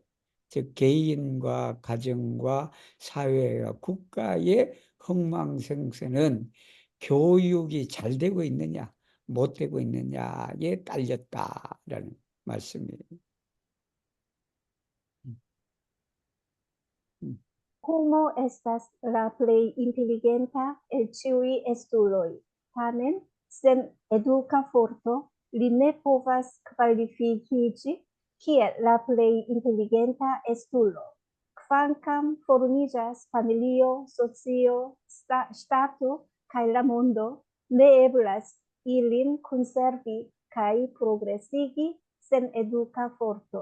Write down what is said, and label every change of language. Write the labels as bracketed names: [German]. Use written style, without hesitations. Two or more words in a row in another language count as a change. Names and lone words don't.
[Korean] 즉 개인과 가정과 사회와 국가의 흥망성쇠는 교육이 잘 되고 있느냐 못 되고 있느냐에 딸렸다라는 말씀이에요. 음, 음. [Esperanto] homo estas la plej inteligenta el ĉiuj estuloj. Tamen, sen eduka forto, li ne povas kvalifikiĝi kiel la plej inteligenta estulo. Kvankam formiĝas familio, socio, ŝtato kaj la mondo, ne eblas ilin konservi kaj progresigi sen eduka forto.